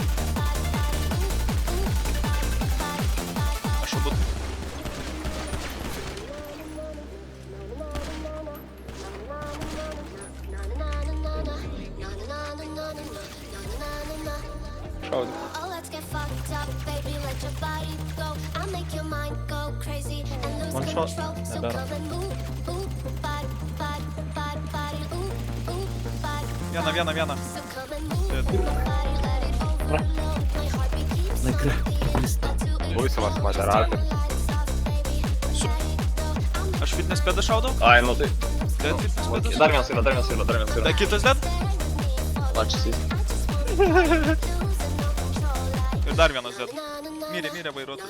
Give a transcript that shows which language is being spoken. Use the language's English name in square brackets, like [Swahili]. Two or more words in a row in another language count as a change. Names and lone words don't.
[Lithuanian] Aš jau Šaudyk. [English] Oh, let's get fucked up, baby. Let your body go. I'll make your mind go crazy and lose One shot. control. So Better. come and move, body, body, body, body, body. [Lithuanian] Viena. [English] So come and move, body, let it overload. My heartbeat keeps beating. [Lithuanian] Būsimas moderatorius. Aš fitness pedą šaudau? Ai, nu tai. [English] Dead fitness pedas? [Lithuanian] Dar vienas yra. Tai kitas dead? Lačiasi. Ir dar vienas dead. Mirė vairuotojas.